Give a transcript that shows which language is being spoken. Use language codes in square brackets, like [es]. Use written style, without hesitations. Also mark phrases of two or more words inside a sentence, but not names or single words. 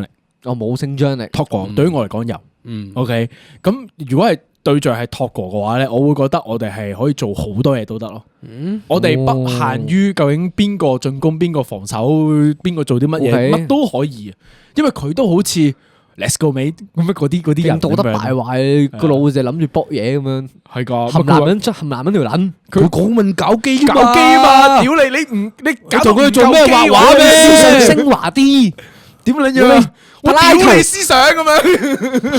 [yue] 我冇性張力。托哥對於我嚟講有，OK。咁如果係對象係托哥嘅話咧，我會覺得我哋係可以做好多嘢都得咯。我哋不限於究竟邊個進攻、邊個防守、邊個做啲乜嘢，乜都可以。因為佢都好似 [en] Let's go mate [yue] 咁樣嗰啲人道德敗壞，個腦就諗住搏嘢咁樣。係㗎，含男人條撚，佢講問搞基搞基啊嘛！屌你搞做佢做咩畫畫咩？思想升華啲，點撚樣？我屌你思想咁樣，